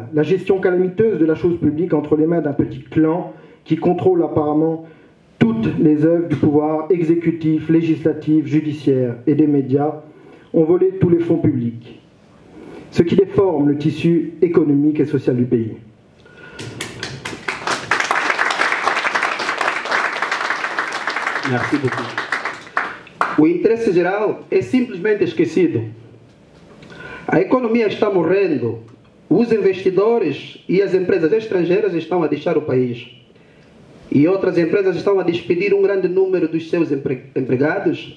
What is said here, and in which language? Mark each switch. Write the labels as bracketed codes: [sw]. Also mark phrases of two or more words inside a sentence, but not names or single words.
[fr] La gestion calamiteuse de la chose publique entre les mains d'un petit clan qui contrôle apparemment toutes les œuvres du pouvoir exécutif, législatif, judiciaire et des médias ont volé tous les fonds publics, ce qui déforme le tissu économique et social du pays. Merci beaucoup. [pt] O interesse geral é simplesmente esquecido. A economia está morrendo. Os investidores e as empresas estrangeiras estão a deixar o país. E outras empresas estão a despedir um grande número dos seus empregados.